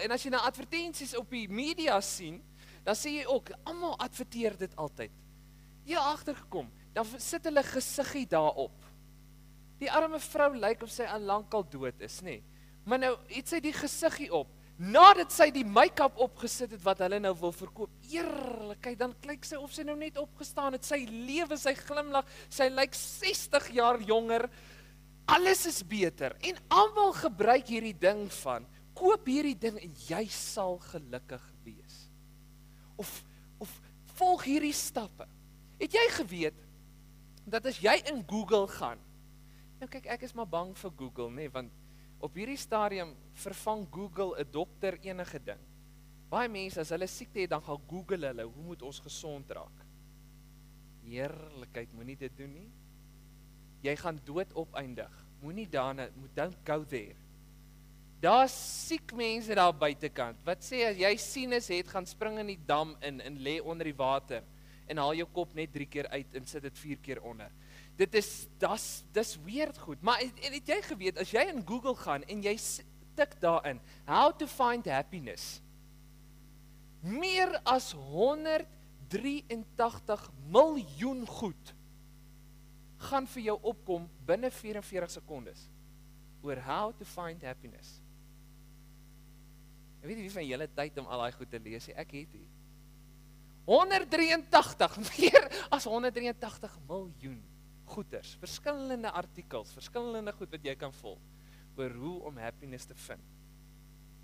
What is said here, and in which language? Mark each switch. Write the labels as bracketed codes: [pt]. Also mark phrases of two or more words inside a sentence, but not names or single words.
[af] En as jy na advertensies op die media sien, dan sê jy ook, almal adverteer dit altyd. Jy agtergekom, dan sit hulle gesiggie daarop. Die arme vrou lyk of sy al lankal dood is, nê. Maar nou het sy die gesiggie op, nadat sy die make-up opgesit het wat hulle nou wil verkoop. Eerlikheid, dan kyk sy of sy nou net opgestaan het, sy lewe, sy glimlag, sy lyk 60 jaar jonger. Alles is beter, en almal gebruik hierdie ding van, koop hierdie ding en jy sal gelukkig wees. Of volg hierdie stappe. Het jy geweet, dat as jy in Google gaan, nou kyk, ek is maar bang vir Google, nee, want op hierdie stadium vervang Google 'n dokter enige ding. Baie mense, as hulle siekte het, dan gaan Google hulle, hoe moet ons gesond raak? Eerlikheid, moenie dit doen nie. Jy gaan dood opeindig. Moenie daarna, [en] don't go there. [af] Daar's siek mense daar buitekant. Wat sê as jy sinus het, gaan spring in die dam in en lê onder die water en haal jou kop net 3 keer uit en sit dit 4 keer onder. Dis weird goed. Maar en het jy geweet, as jy in Google gaan en jy tik daarin, [en] how to find happiness, [af] meer as 183 miljoen goed gaan vir jou opkom binne 44 sekondes oor [en] how to find happiness. [af] Ek weet nie wie van julle tyd om al daai goed te lees nie, ek het nie. 183, meer as 183 miljoen goeders, verskillende artikels, verskillende goed wat jy kan volg, oor hoe om happiness te vind.